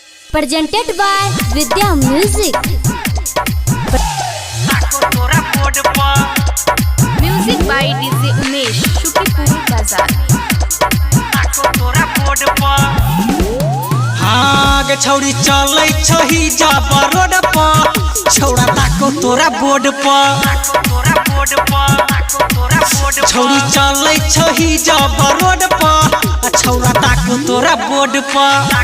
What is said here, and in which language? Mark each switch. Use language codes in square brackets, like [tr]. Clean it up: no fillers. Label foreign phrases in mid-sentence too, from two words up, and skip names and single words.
[en] presented by Vidya Music. Music by DJ Umesh, Shukipuri Bazaar. [mai] हाँ गे छौरी चलै छही जाबा रोड पर छौरा ताको तोरा बोर्ड पर छौरी चलै छही जाबा रोड पर छौरा ताको तोरा बोर्ड पर